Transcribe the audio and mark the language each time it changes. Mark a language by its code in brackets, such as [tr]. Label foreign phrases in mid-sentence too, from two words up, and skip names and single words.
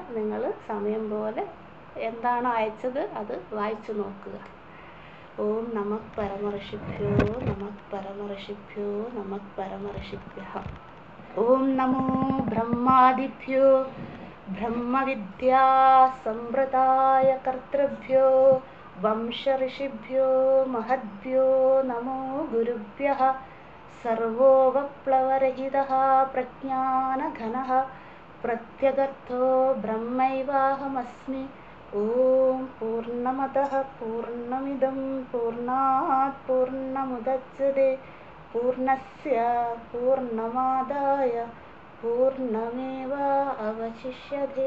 [ml] നിങ്ങൾ സമയം പോലെ എന്താണോ അയച്ചത് അത് വായിച്ചു നോക്കുക. [sa] ഓം നമഃ പരമഋഷിഭ്യോ നമഃ പരമഋഷിഭ്യോ നമഃ പരമഋഷിഭ്യഃ. ഓം നമോ ബ്രഹ്മാദിഭ്യോ ബ്രഹ്മവിദ്യാ സംവൃതായ കർത്തൃഭ്യോ वंशऋषिभ्यो महद्भ्यो नमो गुरुभ्यः। सर्वोपप्लवरहितः प्रज्ञानघनः प्रत्यगर्थो ब्रह्मैवाहमस्मि। ॐ पूर्णमदः पूर्णमिदं पूर्णात् पूर्णमुदच्यते पूर्णस्य पूर्णमादाय पूर्णमेवावशिष्यते।